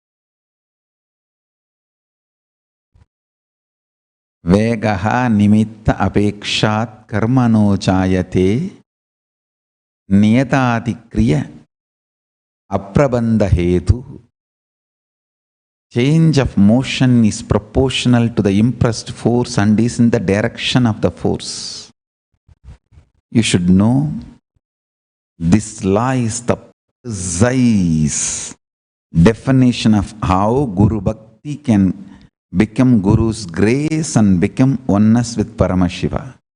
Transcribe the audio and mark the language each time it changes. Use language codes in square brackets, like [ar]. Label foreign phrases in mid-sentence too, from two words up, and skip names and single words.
[sa] Vegaha nimitta apekshat karmano chayate niyatadikriya aprabandha hetu. [en] Change of motion is proportional to the impressed force and is in the direction of the force. You should know this law is the precise definition of how Guru Bhakti can become Guru's grace and become oneness with Paramashiva.